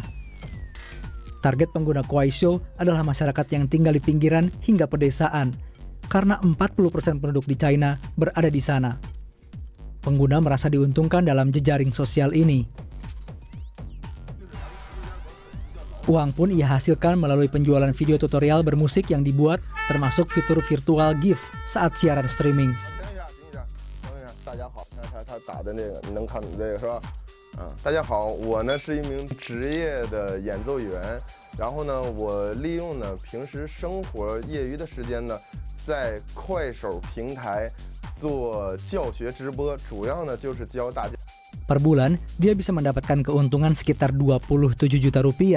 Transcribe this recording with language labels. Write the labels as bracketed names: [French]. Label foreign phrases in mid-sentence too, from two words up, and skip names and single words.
[Indonesian] Target pengguna Kuaishou adalah masyarakat yang tinggal di pinggiran hingga pedesaan, karena 40% penduduk di China berada di sana. Pengguna merasa diuntungkan dalam jejaring sosial ini. Uang pun ia hasilkan melalui penjualan video tutorial bermusik yang dibuat, termasuk fitur [English] virtual GIF [Indonesian] saat siaran streaming. [Chinese] 大家好，我呢是一名职业的演奏员，然后呢，我利用呢平时生活业余的时间呢，在快手平台做教学直播，主要呢就是教大家。 [Indonesian] Per bulan, dia bisa mendapatkan keuntungan sekitar 27 juta rupiah.